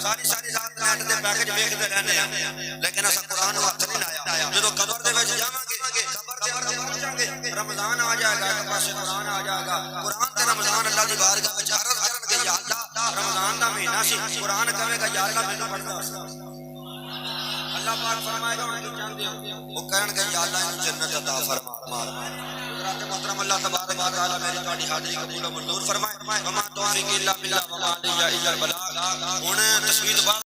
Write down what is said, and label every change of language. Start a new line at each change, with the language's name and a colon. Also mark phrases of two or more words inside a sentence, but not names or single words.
Punjabi: ساری رات نیٹ دے پیکج ویکھدے رہنے آ لیکن اساں قرآن نوں ہتھ نہیں لایا. جدوں قبر دے وچ جاواں گے، قبر دے اندر پہنچاں گے، رمضان آ جائے گا، ایک پاسے قرآن آ جائے گا. قرآن تے رمضان اللہ دی بارگاہ وچ عرض کرن گے، یا اللہ رمضان دا مہینہ سی، قرآن کہے گا یا اللہ مینوں پڑھدا. اللہ پاک فرمائے گا
Urdu: انہیں چاہتے ہو,
Punjabi: وہ کہن گے یا اللہ انہوں جنت عطا فرما. حضرات محترم اللہ تبارک و تعالیٰ میری تہاڈی حاضری قبول منظور فرمائے.
Arabic: وما توفيق إلا بالله وما علي إلا البلاغ.
Punjabi: ہݨ تصویر